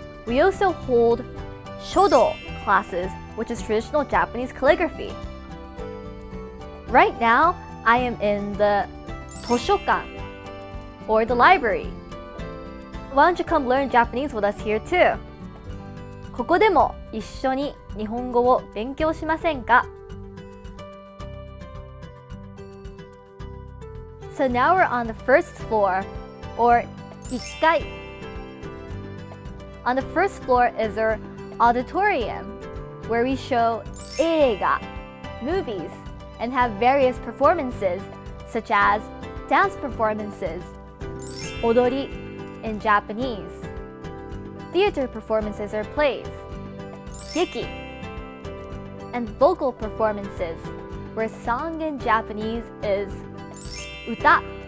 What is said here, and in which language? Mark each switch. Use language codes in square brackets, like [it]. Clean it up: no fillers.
[en] We also hold Shodo classes, which is traditional Japanese calligraphy. Right now, I am in the Toshokan, or the library. Why don't you come learn Japanese with us here too? [ja] ここでも一緒に日本語を勉強しませんか? [en] So now we're on the first floor, or 1階. On the first floor is our auditorium, where we show 映画, movies, and have various performances, such as dance performances, 踊り in Japanese, theater performances or plays, 劇, and vocal performances, where song in Japanese is 歌.